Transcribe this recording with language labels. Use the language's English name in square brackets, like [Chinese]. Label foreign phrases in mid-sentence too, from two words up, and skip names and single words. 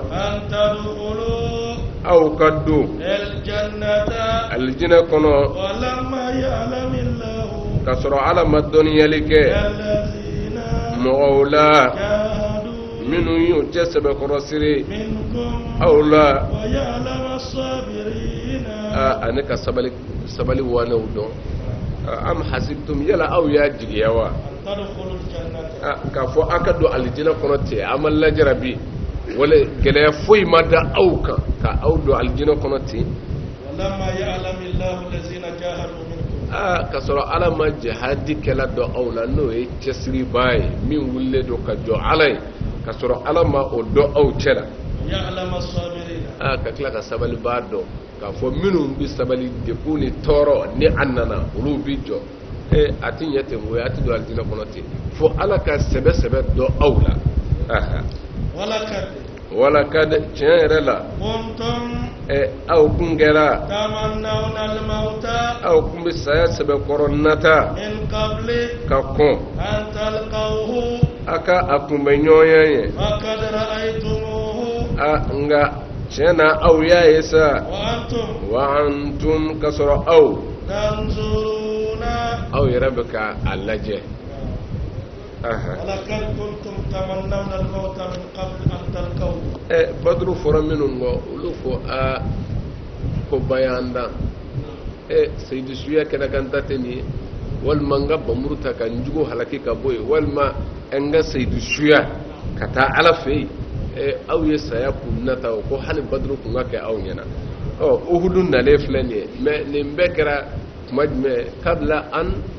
[Arabic] أن تدخلوا [Bambara] aw ka don aljannata alijinɛ kɔnɔ [Arabic] ولما يعلم الله [Bambara] ka sɔrɔ ala ma dɔnniyali kɛ allazina mɔgɔw la jahadu minnu y'u cɛ sɛbɛkɔrɔsiri minkum aw la [Arabic] ويعلم الصابرين [Bambara] ani ka sabali wanew dɔn [Arabic] أم حسبتم [Bambara] yala aw y'a jigiya wa [Arabic] تدخلوا الجنة [Bambara] k'a fɔ an ka don alijinɛ kɔnɔ ten an ma lajarabi wala gɛlɛya foyi ma da aw kan ka aw don alijinɛ kɔnɔ ten [Arabic] ولما يعلم الله الذين جاهدوا منكم [Bambara] ka sɔrɔ ala ma jihadi kɛla dɔn aw la n'o ye cɛsiribaa ye min wulilen don ka jɔ ala ye ka sɔrɔ ala ma o dɔn aw cɛ la [Arabic] يعلم الصابرين [Bambara] ka tila ka sabalibaa dɔn k'a fɔ minnu bi sabali dekun ni tɔɔrɔ ni a nana olu bi jɔ a ti ɲɛ ten koyi a ti don alijinɛ kɔnɔ ten fo ala ka sɛbɛ dɔn aw la wala ka tiɲɛ yɛrɛ la kuntum aw kun kɛra [Arabic] تمنون الموت [Bambara] aw kun bɛ saya sɛbɛkɔrɔ nata [Arabic] من قبل [Bambara] ka kɔn [Arabic] أن تلقوه [Bambara] a ka a kunbɛ ɲɔgɔnya ye [Arabic] فقد رأيتموه [Bambara] nka tiɲɛ na aw y'a ye sa wa antum ka sɔrɔ aw tanzuruna aw yɛrɛ bɛ ka a lajɛ [Arabic] ولقد كنتم تمنون الموت من قبل أن تلقوه [Bambara] badru fɔra minnu kɔ olu fɔ ko bayanda Seyidu Suya kɛnɛ kan ta tɛ nin ye walima n ka bamuru ta ka n jugu halaki ka bɔ yen walima n ka Seyidu Suya ka taa ala fɛ yen aw ye saya kun nata o ko hali badru kun ka kɛ aw ɲɛna uhudu nalen filɛ nin ye mais nin bɛɛ kɛra tuma jumɛn [Arabic] قبل أن